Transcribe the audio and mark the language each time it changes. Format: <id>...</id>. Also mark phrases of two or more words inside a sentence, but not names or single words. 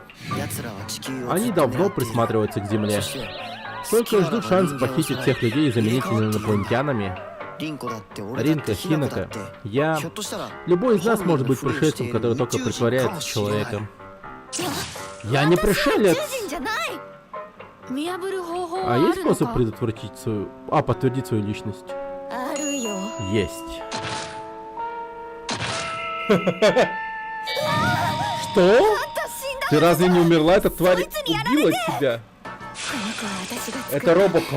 <ru>Они давно присматриваются к Земле. Только ждут шанс похитить всех людей и заменить инопланетянами. Ринка, Хинака, я... Любой из нас может быть пришельцем, который только притворяется человеком. Я не пришелец!</ru> <ja>じゃない見破る方法</ja> <ru>А</ru> <ja>はあ</ja> <ru>есть</ru> <ja>るの</ja> <ru>способ</ru> <ja>か</ja> <ru>предотвратить свою... подтвердить свою личность?</ru> <ja>あるよ</ja> <ru>Есть. Что? Ты разве не умерла? Эта тварь убила тебя? Это Робокоп.</ru>